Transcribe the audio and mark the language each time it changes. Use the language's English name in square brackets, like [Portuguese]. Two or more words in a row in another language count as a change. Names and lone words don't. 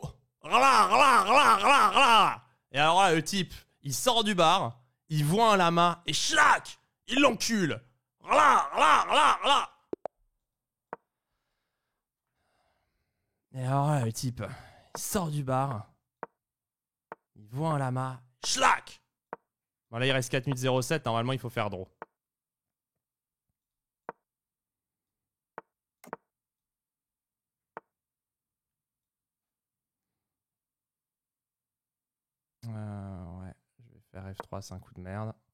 [French] Rala, rala, rala, rala, rala. Et alors là, le type, il sort du bar, il voit un lama et schlac! Il l'encule! Rala, rala, rala, rala. Et alors là, le type, il sort du bar, il voit un lama, schlac! Bon, là, il reste 4 minutes 07, normalement, il faut faire draw. Ouais, je vais faire F3, c'est un coup de merde.